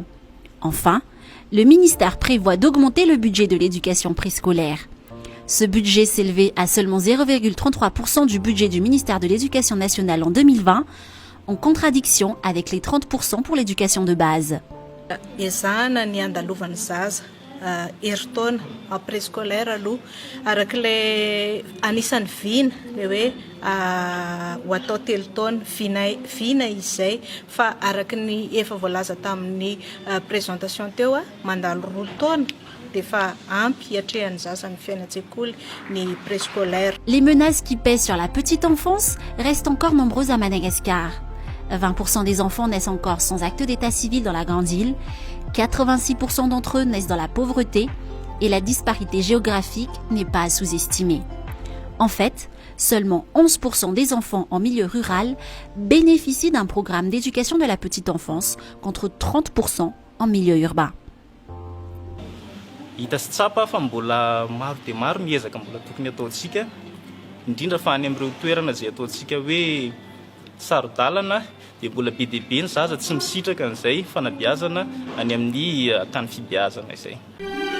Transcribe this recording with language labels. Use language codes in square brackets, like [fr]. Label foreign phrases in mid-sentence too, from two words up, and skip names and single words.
[fr] Enfin, le ministère prévoit d'augmenter le budget de l'éducation préscolaire. Ce budget s'élevait à seulement 0,33% du budget du ministère de l'Éducation nationale en 2020, en contradiction avec les 30% pour l'éducation de base. [mg] Eritaona [fr] en préscolaire [mg] aloha arak'ilay anisan'ny vina le hoe ho atao 3 taona vina izay fa araky ny efa voalaza tamin'ny présentation teo mandalo 2 taona dia fa ampy hiatrehan'ny zaza ny fiainan-tsekoly ny préscolaire. [fr] Les menaces qui pèsent sur la petite enfance restent encore nombreuses à Madagascar. 20% des enfants naissent encore sans acte d'état civil dans la Grande Île, 86% d'entre eux naissent dans la pauvreté et la disparité géographique n'est pas à sous-estimer. En fait, seulement 11% des enfants en milieu rural bénéficient d'un programme d'éducation de la petite enfance contre 30% en milieu urbain. [mg] Hita sy tsapa fa mbola maro dia maro miezaka mbola tokony ataontsika indrindra fa any amin'ireo toerana izay ataontsika hoe sarodalana dia mbola be dia be ny zaza tsy misitraka an'izay fanabeazana any amin'ny tany fibeazana izay.